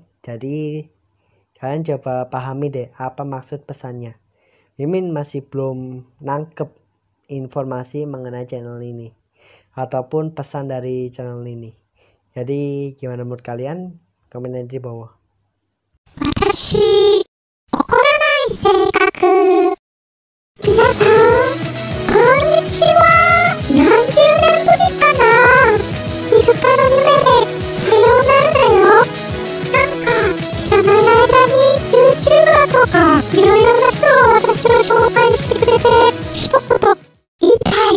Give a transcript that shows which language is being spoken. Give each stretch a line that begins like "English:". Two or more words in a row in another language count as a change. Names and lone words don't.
Indonesian: Jadi kalian coba pahami deh apa maksud pesannya. Mimin masih belum nangkep informasi mengenai channel ini ataupun pesan dari channel ini. Jadi gimana menurut kalian? Komen di bawah.
Japanese: 私、怒らない性格。皆さん、こんにちは。何十年ぶりかな。イルカの夢でさようならだよ。なんか知らない間に YouTuber とかいろいろな人を私を紹介してくれて一言言いたい。